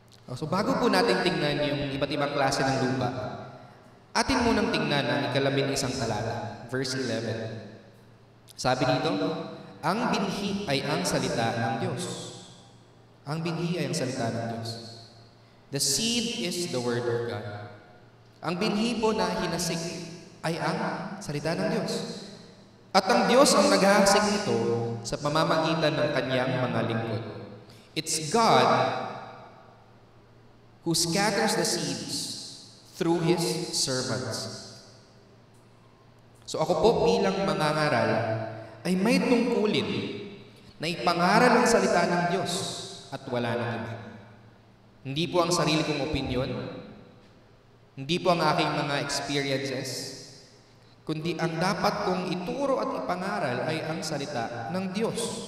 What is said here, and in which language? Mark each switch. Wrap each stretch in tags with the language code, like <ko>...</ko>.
<tl>So bago po natin tingnan yung iba't ibang klase ng lupa, atin munang tingnan ang 11 talata, verse 11. Sabi dito, ang binhi ay ang salita ng Diyos. Ang binhi ay ang salita ng Diyos.</tl> <en>The seed is the word of God.</en> <tl>Ang binhi po na hinasik ay ang salita ng Diyos. At ang Diyos ang naghahasik nito sa pamamagitan ng kanyang mga lingkod.</tl> <en>It's God who scatters the seeds through His servants.</en> <tl>So ako po bilang mangangaral ay may tungkulin na ipangaral ang salita ng Diyos at wala nang iba. Hindi po ang sarili kong opinyon, hindi po ang aking mga experiences, kundi ang dapat kong ituro at ipangaral ay ang salita ng Diyos.</tl>